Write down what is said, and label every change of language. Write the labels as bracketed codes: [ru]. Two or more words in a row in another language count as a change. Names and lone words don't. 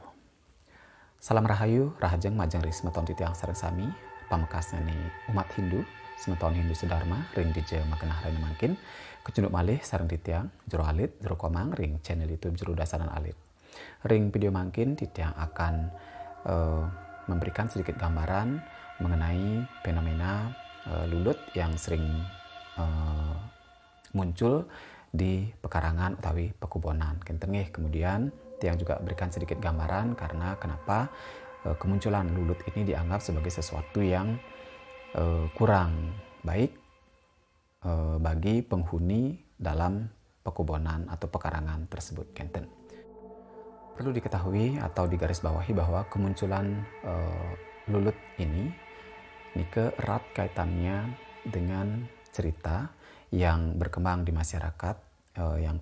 [ban] Salam Rahayu, Rahajeng Majeng Ri Semeton Titiang Sareng Sami, pamekasnya nih umat Hindu, Semeton Hindu Sedharma, ring dije makenah rene mangkin, kecunduk malih sareng Titiang, jero alit, jero komang, ring channel YouTube Jero Dasaran Alit. Ring video mangkin Titiang [id] akan memberikan sedikit gambaran mengenai fenomena lulut yang sering muncul di pekarangan utawi pekubonan. Kentengih kemudian Tiang juga berikan sedikit gambaran karena kenapa kemunculan lulut ini dianggap sebagai sesuatu yang kurang baik bagi penghuni dalam pekubonan atau pekarangan tersebut. [ban] Kenten. [id] Perlu diketahui atau digarisbawahi bahwa kemunculan lulut ini erat kaitannya dengan cerita yang berkembang di masyarakat yang